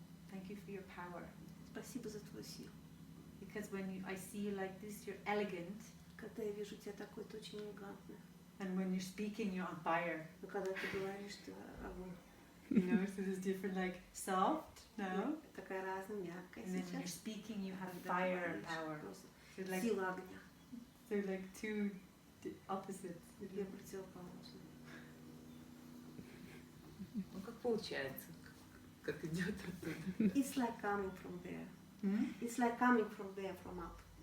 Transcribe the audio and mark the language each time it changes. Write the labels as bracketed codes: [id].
[en] Thank you for your power. [ru] Спасибо за твою силу. [en] Because when I see you like this, you're elegant. [ru] Когда я вижу тебя такой, ты очень элегантный. [en] And when you're speaking, you're on fire. [ru] Но когда ты говоришь, ты огонь. [en] You know, so there's different, like soft, no? [ru] Такая разная, мягкая. [en] And then when you're speaking, you have fire and power. So like, [ru] сила огня. [en] So like two opposites. [ru] Две противоположные. Ну как получается, как идет оттуда? [en] It's like coming from there. It's like coming from there, from up.